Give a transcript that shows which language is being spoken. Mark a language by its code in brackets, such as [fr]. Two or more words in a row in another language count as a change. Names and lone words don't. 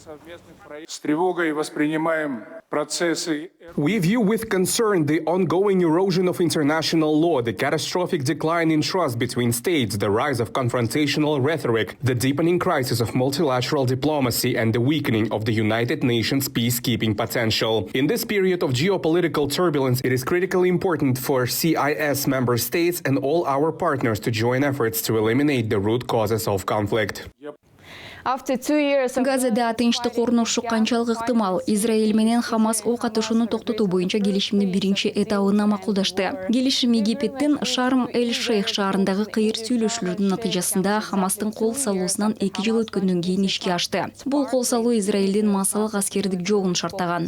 [en] We view with concern the ongoing erosion of international law, the catastrophic decline in trust between states, the rise of confrontational rhetoric, the deepening crisis of multilateral diplomacy, and the weakening of the United Nations peacekeeping potential. essential. In this period of geopolitical turbulence, it is critically important for CIS member states and all our partners to join efforts to eliminate the root causes of conflict. After 2 years of [ky] Газада тынчтык орношу канчалык ыктымал. Израиль менен Хамас ок атышууну токтотуу боюнча келишимдин биринчи этабына макулдашты. Келишим Египеттин Шарм-эль-Шейх шаарындагы кыйыр сүйлөшүүлөрдүн натыйжасында Хамастын кол салуусунан 2 жыл өткөндөн кийин ишке ашты. Бул кол салуу Израилдин массалык аскердик жогун шарттаган.